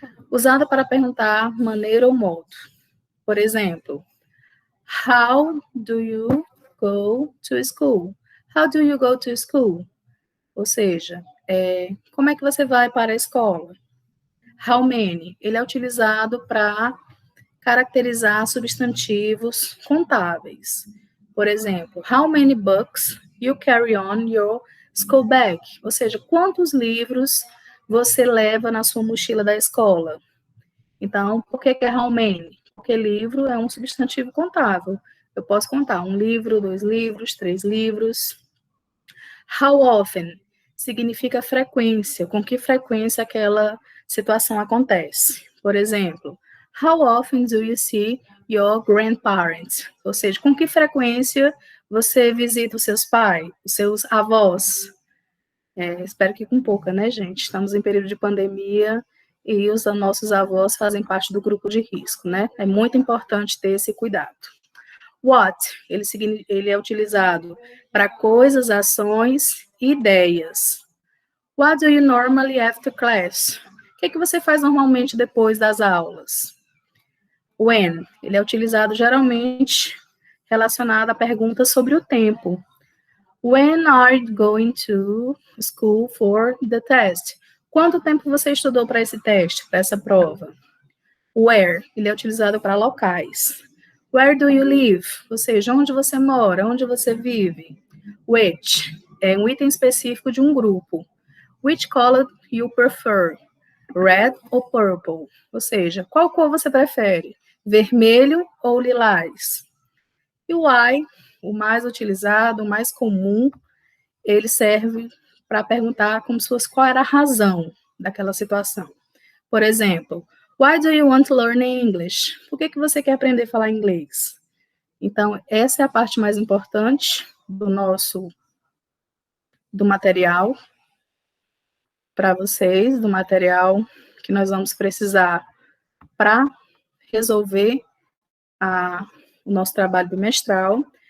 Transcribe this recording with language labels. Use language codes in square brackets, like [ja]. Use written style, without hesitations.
[pt] Usada para perguntar maneira ou modo. Por exemplo, [en] how do you go to school? How do you go to school? [pt] Ou seja, como é que você vai para a escola? [en] How many? [pt] Ele é utilizado para caracterizar substantivos contáveis. Por exemplo, [en] how many books you carry on your school bag? [pt] Ou seja, quantos livros você leva na sua mochila da escola? Então, por que é how many? Porque livro é um substantivo contável. Eu posso contar um livro, 2 livros, 3 livros. How often significa frequência, com que frequência aquela situação acontece. Por exemplo, [en] how often do you see your grandparents? [pt] Ou seja, com que frequência você visita os seus pais, os seus avós? Espero que com pouca, né, gente? Estamos em período de pandemia e os nossos avós fazem parte do grupo de risco, né? É muito importante ter esse cuidado. What, ele é utilizado para coisas, ações, ideias. [en] What do you normally after class? [pt] O que você faz normalmente depois das aulas? When, ele é utilizado geralmente relacionado a perguntas sobre o tempo. [en] When are you going to school for the test? [pt] Quanto tempo você estudou para esse teste, para essa prova? Where, ele é utilizado para locais. [en] Where do you live? [pt] Ou seja, onde você mora, onde você vive. Which, é um item específico de um grupo. [en] Which color you prefer? Red ou purple? [pt] Ou seja, qual cor você prefere? Vermelho ou lilás? E o why, o mais utilizado, o mais comum, ele serve para perguntar como se fosse qual era a razão daquela situação. Por exemplo, [en] why do you want to learn English? [pt] Por que você quer aprender a falar inglês? Então, essa é a parte mais importante do material para vocês, do material que nós vamos precisar para resolver o nosso trabalho bimestral.